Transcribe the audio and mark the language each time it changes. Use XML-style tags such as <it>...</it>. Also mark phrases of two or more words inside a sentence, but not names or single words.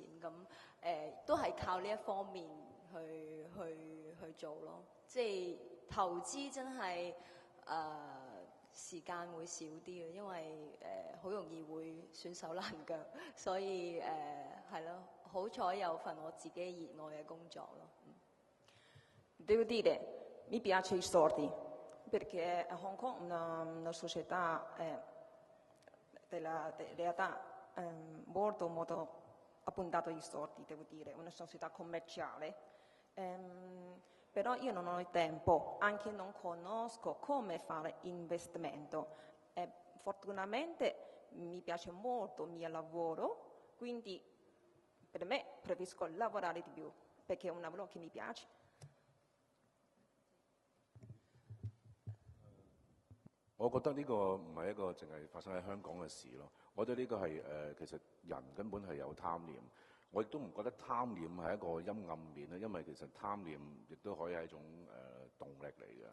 <yue>咁都係靠呢一方面去做咯。即係投資真係時間會少啲嘅，因為好容易會損手爛腳，所以係咯，好彩有份我自己熱愛嘅工作咯。</yue> <it>Devo dire, mi piace i soldi, perché Hong Kong è una società della realtà molto appuntato ai soldi, devo dire, una società commerciale. Però io non ho il tempo, anche non conosco come fare investimento. Fortunatamente mi piace molto il mio lavoro, quindi per me preferisco lavorare di più, perché è un lavoro che mi piace.</it> <yue>我覺得呢個唔係一個淨係發生喺香港嘅事咯。我覺得呢個係其實人根本係有貪念。我亦都唔覺得貪念係一個陰暗面啦，因為其實貪念亦都可以係一種動力嚟嘅。</yue>